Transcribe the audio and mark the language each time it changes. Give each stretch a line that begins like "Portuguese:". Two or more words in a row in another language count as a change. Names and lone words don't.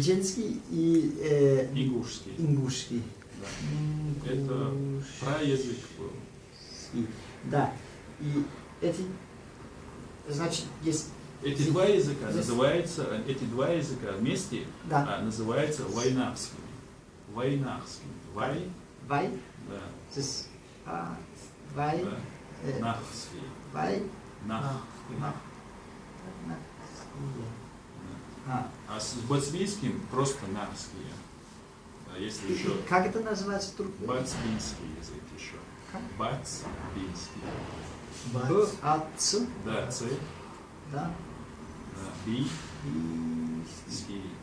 Russian: Чеченский и ингушский. Ингушский. Да. Это праязык был. Да. И эти, значит, есть... Эти два языка называются, эти два языка вместе называются вайнахскими. Вайнахскими. Вай? Вай? Да.
German: Das ist Вай.
Russian: Нахские. Вай. Нах. А с бацбийским просто нахские. А если еще... Как это называется? Бацбийский язык еще. Бацбийский. Б-А-Ц? Да, Ц. Да. Би. Ский.